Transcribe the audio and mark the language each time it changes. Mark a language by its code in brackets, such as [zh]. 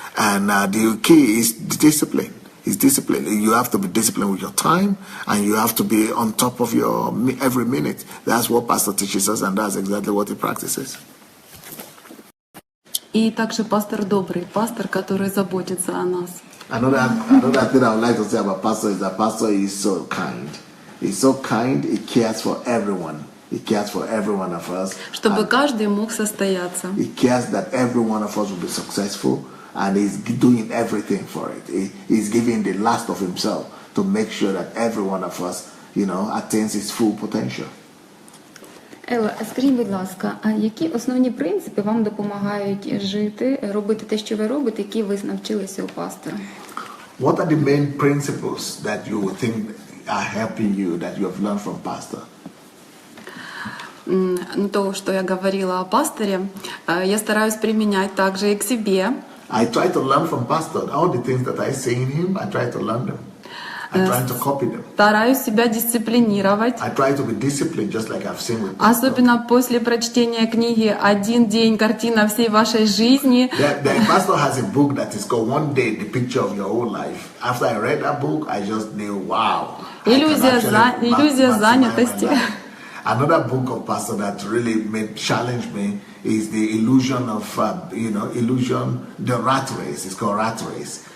[en] And the key is discipline. It's discipline. You have to be disciplined with your time, and you have to be on top of your every minute. That's what Pastor teaches us, and that's exactly what he practices. [ru] И также пастор добрый, пастор, который заботится о нас. [en] Another thing I would like to say about pastor is that pastor is so kind. He's so kind. He cares for everyone. He cares for every one of us. [ru] Чтобы каждый мог состояться. [en] He cares that every one of us will be successful, and he's doing everything for it. He's giving the last of himself to make sure that every one of us, attains his full potential. [uk] Елла, скажіть, будь ласка, а які основні принципи вам допомагають жити, робити те, що ви робите, які ви навчилися у пастора? [en] What are the main principles that you think are helping you, that you have learned from pastor? [ru] То, что я говорила о пасторе, я стараюсь применять также и к себе. [en] I try to learn from pastor. All the things that I see in him, I try to learn them. I try to copy them. [ru] Стараюсь себя дисциплинировать. [en] I try to be disciplined, just like I've seen with [ru] Особенно после прочтения книги «Один день. Картина всей вашей жизни». [en] The pastor has a book that is called "One Day: The Picture of Your Whole Life." After I read that book, I just knew, wow. [ru] Иллюзия занятости. [en] Another book of pastor that really challenged me is the illusion of, the rat race. It's called rat race.